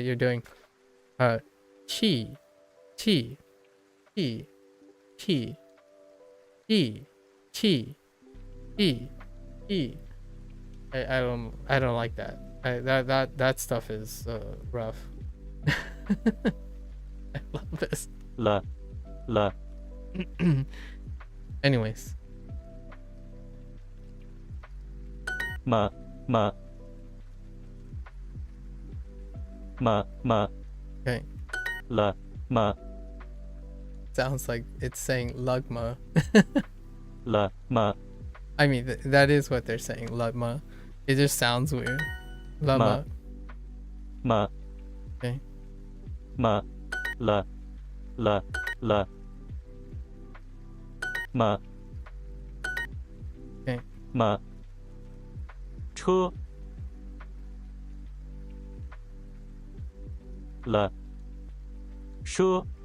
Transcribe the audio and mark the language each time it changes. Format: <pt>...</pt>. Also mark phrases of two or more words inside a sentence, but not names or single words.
<en>You're doing chi, chi, chi, chi, chi, chi, chi, chi. I don't like that. That stuff is rough. I love this. La. Anyways. Ma. Okay. La. Ma. Sounds like it's saying lugma. La. Ma. I mean, that is what they're saying, lugma. It just sounds weird. Lugma. Ma. Okay. Ma. La. Ma. Okay. Ma. 车 了 车</en>